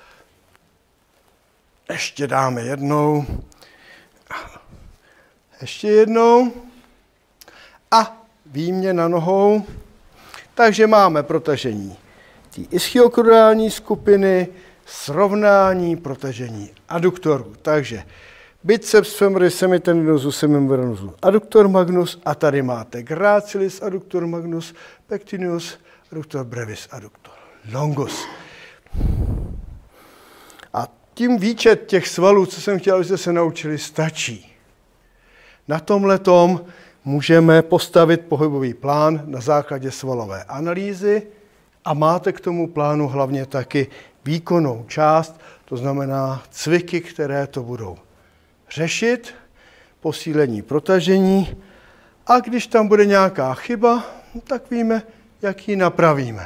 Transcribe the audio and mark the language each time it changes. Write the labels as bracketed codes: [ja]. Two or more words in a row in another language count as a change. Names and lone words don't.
[cs] Ještě dáme jednou. Ještě jednou. A výměna nohou. Takže máme protažení té ischiokrudální skupiny, srovnání, protažení aduktorů. [la] Takže biceps femoris semitendinosus semimembranus adductor magnus [cs] a tady máte [la] gracilis adductor magnus, pectineus adductor brevis adductor longus. [cs] A tím výčet těch svalů, co jsem chtěl, abyste se naučili, stačí. Na tomhletom můžeme postavit pohybový plán na základě svalové analýzy a máte k tomu plánu hlavně taky výkonnou část, to znamená cviky, které to budou řešit, posílení protažení a když tam bude nějaká chyba, tak víme, jak ji napravíme.